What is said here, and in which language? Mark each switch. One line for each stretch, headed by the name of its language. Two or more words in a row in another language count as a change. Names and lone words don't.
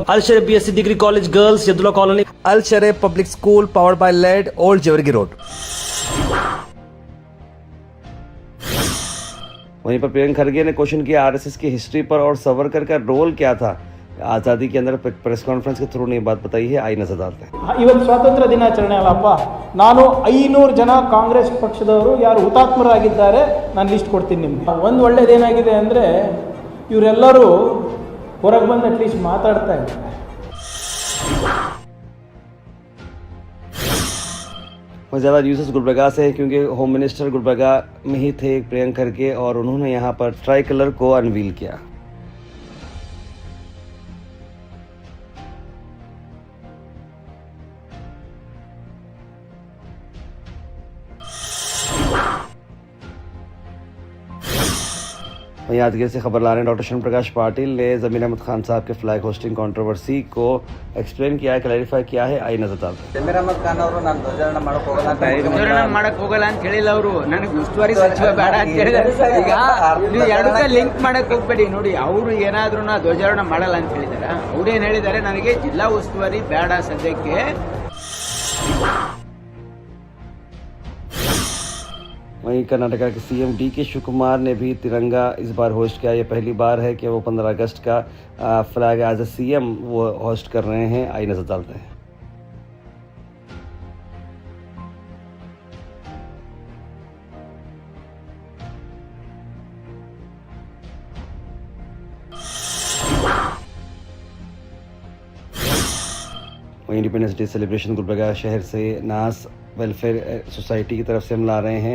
Hindi: अल शरीफ बीएससी डिग्री कॉलेज गर्ल्स, यदुल्ला कॉलोनी। अल शरीफ पब्लिक स्कूल
English: powered by
Hindi: लेड, ओल्ड जेवरगी रोड। वहीं पर प्रियंका खड़गे ने क्वेश्चन किया आरएसएस की हिस्ट्री पर और सावरकर का रोल क्या था। आज़ादी के अंदर
English: press conference
Hindi: के थ्रू ने बात बताई है, आई नजर डालते हैं।
Kannada: ಇವತ್ತು ಸ್ವಾತಂತ್ರ್ಯ ದಿನಾಚರಣೆ ಅಲ್ಲಪ್ಪ, ನಾನು 500 ಜನ ಕಾಂಗ್ರೆಸ್ ಪಕ್ಷದವರು ಯಾರು ಹುತಾತ್ಮರಾಗಿದ್ದಾರೆ ನಾನು ಲಿಸ್ಟ್ ಕೊಡ್ತೀನಿ ನಿಮಗೆ. ಒಂದು ಒಳ್ಳೇದೇನಾಗಿದೆ ಅಂದರೆ ಇವರೆಲ್ಲರೂ ಹೊರಗೆ ಬಂದು ಅಟ್ಲೀಸ್ಟ್ ಮಾತಾಡ್ತಾ ಇದ್ದಾರೆ.
Hindi: और ज़्यादा न्यूज़ गुलबर्गा से है क्योंकि
English: home minister
Hindi: गुलबर्गा में ही थे प्रियंक खड़गे और उन्होंने यहाँ पर
English: tri colour
Hindi: को अनवील किया. वहीं यादगीर से खबर ला रहे हैं डॉक्टर शरण प्रकाश पाटिल ने ज़मीर अहमद खान साहब के
English: flag hoisting controversy
Hindi: को एक्सप्लेन किया है, क्लैरिफाई किया है. आई नजर डालते हैं.
Kannada: ಜಮೀರ್ ಅಹಮದ್ ಖಾನ್ ಅವರು ನಾನು ಧ್ವಜಾರೋಹಣ ಮಾಡಕ್ ಹೋಗಲ್ಲ ಅಂತ ಮಾಡಕ್ ಹೋಗಲ್ಲ ಅಂತ ಹೇಳಿಲ್ಲ ಅವರು. ನನಗೆ ಉಸ್ತುವಾರಿ ಸಚಿವ ಬೇಡ ಅಂತ ಹೇಳಿದ್ದಾರೆ. ಈಗ ನೀವು ಎರಡಕ್ಕೆ ಲಿಂಕ್ ಮಾಡಕ್ ಹೋಗ್ಬೇಡಿ. ನೋಡಿ, ಅವರು ಏನಾದ್ರೂ ಧ್ವಜಾರೋಹಣ ಮಾಡಲ್ಲ ಅಂತ ಹೇಳಿದಾರೆ. ಅವ್ರೇನ್ ಹೇಳಿದ್ದಾರೆ, ನನಗೆ ಜಿಲ್ಲಾ ಉಸ್ತುವಾರಿ ಬೇಡ ಸದ್ಯಕ್ಕೆ.
Hindi: वहीं कर्नाटका के सीएम DK शिवकुमार ने भी तिरंगा इस बार होस्ट किया. ये पहली बार है कि वो 15 अगस्त का
English: flag as a CM
Hindi: वो होस्ट कर रहे हैं. आई नजर डालते हैं. वहीं
English: Independence Day celebration
Hindi: गुलबर्गा शहर से नास वेलफेयर सोसाइटी की तरफ से हम ला रहे हैं.